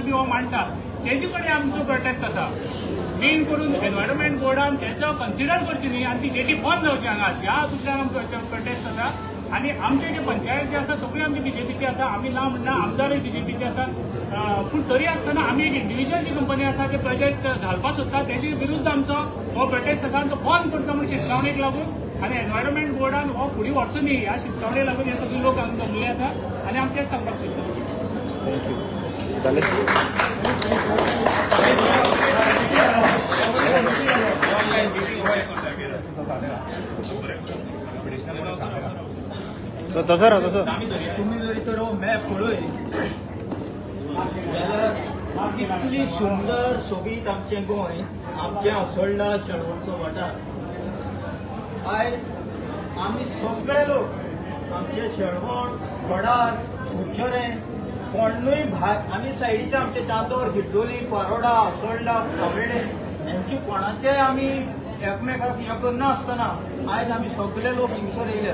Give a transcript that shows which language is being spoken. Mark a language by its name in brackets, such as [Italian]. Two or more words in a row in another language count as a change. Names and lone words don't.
[Konkani] बी हो मांडटा तेजे कडेन आमचो प्रोटेस्ट आसा मेन करून एनवायरमेंट बोर्डान तेजो कन्सिडर करची न्ही आनी ती जेटी बंद जावची हांगा ह्या हातूंतल्यान आमचो प्रोटेस्ट आसा आनी आमचे जे पंचायत जे आसा सगळे आमचे बीजेपीचे आसा आमी ना म्हणना आमदारय बीजेपीचे आसा पूण तरी आसतना आमी एक इंडिव्हिज्युअल जी कंपनी आसा ते प्रोजेक्ट घालपाक सोदता तेजे विरुद्ध आमचो हो प्रोटेस्ट आसा आनी तो बंद करचो म्हणून शिटकावणेक लागून आनी एनवायरमेंट बोर्डान हो फुडें व्हरचो न्ही ह्या शिटकावणे लागून हे सगळे लोक हांगा जमले आसा आनी आमी तेच सांगपाक सोदता. तसं राहा तसं तुम्ही जरी तर मॅप पळय जाल्यार कितली सुंदर सोबीत आमचें गोंय, आमचें असोळडा शेळवणचो वाठार. आयज आमी सगळे लोक आमचे शेळवण, वडार, कुडचरें, कोणूय भायर आमी सायडीचे आमचे चांदोर, गिड्डोली, पारोडा, असोळडा, कावळे हेंची कोणाचे आमी एकमेकाक हें करनासतना आयज आमी सगळे लोक हिंगसर येयले.